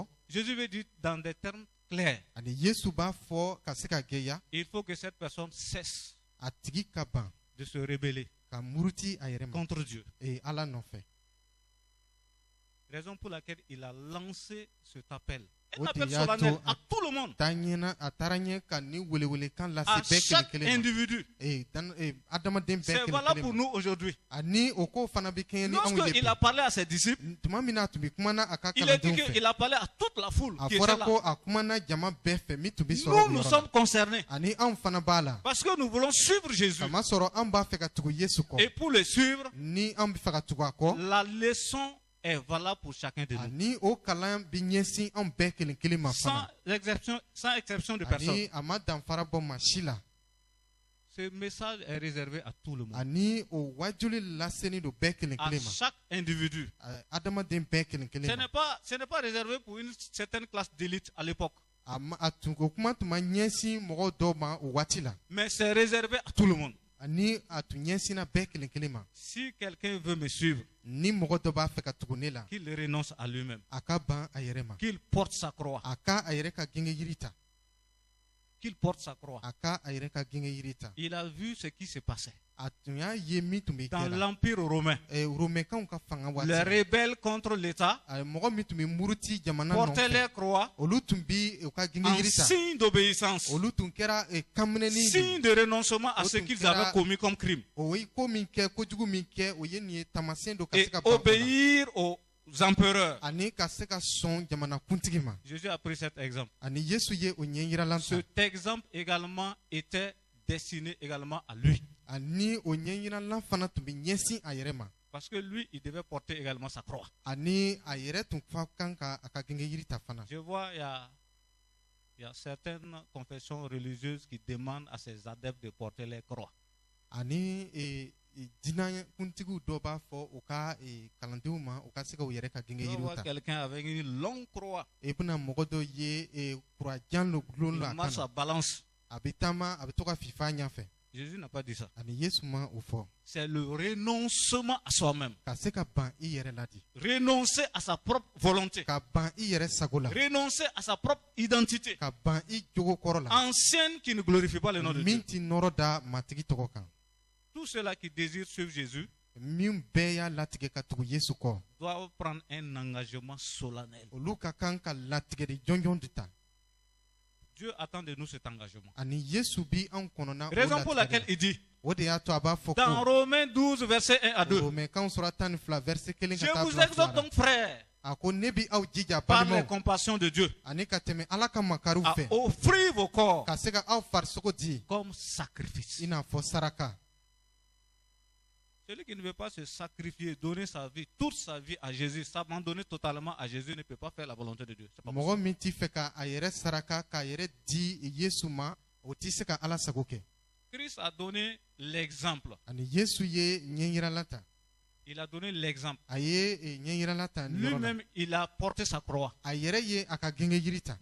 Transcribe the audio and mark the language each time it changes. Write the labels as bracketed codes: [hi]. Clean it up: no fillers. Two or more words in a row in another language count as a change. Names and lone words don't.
[fr] Jésus veut dire dans des termes clairs, [bm] ani yesu b'a fɔ ka se ka gɛya [fr] il faut que cette personne cesse [bm] a tigi ka ban [fr] de se rebeller [bm] ka muruti a yɛrɛ ma [fr] contre Dieu. [bm] ala nɔfɛ [fr] Raison pour laquelle il a lancé cet appel. Un [bm] O [fr] appel [bm] de y'a [fr] solennel [bm] to [fr] à tout le monde, [bm] taa ɲɛna a taara ɲɛ ka ni welewelekan lase [fr] à [bm] bɛɛ [fr] chaque [bm] kelen kelen ma [fr] individu. [bm] adamaden bɛɛ [fr] C'est [bm] kelen [fr] valable [bm] kelen [fr] pour [bm] ma [fr] nous aujourd'hui. [bm] ani o ko fana bɛ kɛɲɛ ni anw ye [fr] Lorsqu'il a [bm] bi [fr] parlé à ses disciples, [bm] tuma min na a tun bɛ kumana a ka [fr] il a dit [bm] kalandenw fɛ [fr] qu'il a parlé à toute la foule [bm] a [fr] qui était [bm] fɔra [fr] là. [bm] ko a kumana jama bɛɛ fɛ min tun bɛ sɔrɔ [fr] Nous, [bm] o [fr] nous [bm] yɔrɔ la [fr] sommes concernés [bm] ani anw fana b'a la [fr] parce que nous voulons suivre Jésus. [bm] kamasɔrɔ an b'a fɛ ka tugu yesu kɔ [fr] Et pour le suivre, [bm] ni an bɛ fɛ ka tugu a kɔ [fr] la leçon est valable pour chacun de nous. [bm] ani o kalan bɛ ɲɛsin anw bɛɛ kelen kelen ma fana [fr] Sans exception de personne. [bm] ani a ma danfara bɔ maa si la [fr] Ce message est réservé à tout le monde. [bm] ani o wajuli lasenin don bɛɛ kelen [fr] À [bm] kelen ma [fr] chaque individu. [bm] adamaden bɛɛ kelen kelen ma [fr] Ce n'est pas réservé pour une certaine classe d'élite à l'époque. [bm] o kuma tun ma ɲɛsin mɔgɔw dɔw ma o waati la [fr] Mais c'est réservé à tout le monde. [bm] ani a tun ɲɛsinna bɛɛ kelen kelen ma [fr] Si quelqu'un veut me suivre, [bm] ni mɔgɔ dɔ b'a fɛ ka tugu ne la [fr] qu'il renonce à lui-même. [bm] a ka ban a yɛrɛ ma [fr] Qu'il porte sa croix. [bm] a ka a yɛrɛ ka genge yiri ta [fr] Qu'il porte sa croix. [bm] a ka a yɛrɛ ka genge yiri ta [fr] Il a vu ce qui se passait [bm] a tun y'a ye min tun bɛ [fr] dans [bm] kɛra [fr] l'Empire romain. [bm] romɛnkanw ka fanga waati [fr] Les [bm] la [fr] rebelles contre l'État [bm] mɔgɔ min tun bɛ muruti jamana [fr] portaient [bm] nɔfɛ [fr] les croix [bm] olu tun bɛ u ka genge [fr] en [bm] yiri ta [fr] signe d'obéissance, [bm] olu tun kɛra kanminɛni [fr] signe de renoncement à ce qu'ils avaient commis comme crime [bm] o ye ko min kɛ kojugu min kɛ o ye nin ye taamasiyɛn dɔ ka [fr] et [bm] se ka ban o la [fr] obéir aux empereurs. [bm] ani ka se ka sɔn jamana kuntigi ma [fr] Jésus a pris cet exemple. [bm] ani yesu ye o ɲɛ yiralan ta [fr] Cet exemple également était destiné également à lui. [bm] ani o ɲɛ yiralan fana tun bɛ ɲɛsin a yɛrɛ ma [fr] Parce que lui, il devait porter également sa croix. [bm] ani a yɛrɛ tun fa kan ka a ka genge yiri ta fana [fr] Je vois, il y a certaines confessions religieuses qui demandent à ses adeptes de porter les croix. [bm] ani diinɛ kuntigiw dɔ b'a fɔ u ka kalandenw ma u ka se ka u yɛrɛ ka genge [fr] Je [bm] yiriw [fr] vois [bm] ta [fr] quelqu'un avec une longue croix. [bm] i bɛna mɔgɔ dɔ ye kurajan lo gulon [fr] Il [bm] la a [fr] marche [bm] kan [fr] à balance. [bm] a bɛ taama a bɛ to ka fifa a ɲɛfɛ [fr] Jésus n'a pas dit ça. [bm] ani yesu ma o fɔ [fr] C'est le renoncement à soi-même. [bm] ka se ka ban i yɛrɛ la di [fr] Renoncer à sa propre volonté. [bm] ka ban i yɛrɛ sago la [fr] Renoncer à sa propre identité. [bm] ka ban i jogo kɔrɔ la [fr] Ancienne qui ne glorifie pas le nom de [bm] min [fr] Dieu. [bm] ti nɔrɔ da matigi tɔgɔ kan [fr] Tous ceux-là qui désirent suivre Jésus [bm] min bɛɛ y'a latigɛ ka tugu yesu kɔ [fr] doivent prendre un engagement solennel. [bm] olu ka kan ka latigɛ de jɔnjɔn de ta [fr] Dieu attend de nous cet engagement. [bm] ani yesu bi anw kɔnɔna o [fr] Raison pour laquelle [bm] latigɛ [fr] il dit, [bm] la o de y'a to a b'a fɔ [fr] dans [bm] ko [fr] Romains 12, verset 1 à 2, [bm] romɛnkanw sɔrɔ 12 verset 1 [fr] je [bm] ka taa [fr] vous [bm] bila 2 [fr] exhorte [bm] la [fr] donc, frères, [bm] a ko ne bi aw jija [fr] par les [bm] balimaw [fr] compassions de Dieu, [bm] ani ka tɛmɛ ala ka makariw [fr] à [bm] fɛ [fr] offrir vos corps [bm] ka se ka aw farisogo di [fr] comme sacrifice. [bm] i n'a fɔ saraka [fr] Celui qui ne veut pas se sacrifier, donner sa vie, toute sa vie à Jésus, s'abandonner totalement à Jésus, ne peut pas faire la volonté de Dieu. C'est pas possible. [bm] mɔgɔ min t'i fɛ ka a yɛrɛ saraka k'a yɛrɛ di yesu ma o t'i se ka ala sago kɛ [fr] Christ a donné l'exemple. [bm] ani yesu ye ɲɛ yirala ta [fr] Il a donné l'exemple. [bm] a ye ɲɛ yirala ta nin yɔrɔ la [fr] Lui-même, il a porté sa croix. [bm] a yɛrɛ ye a ka genge yiri ta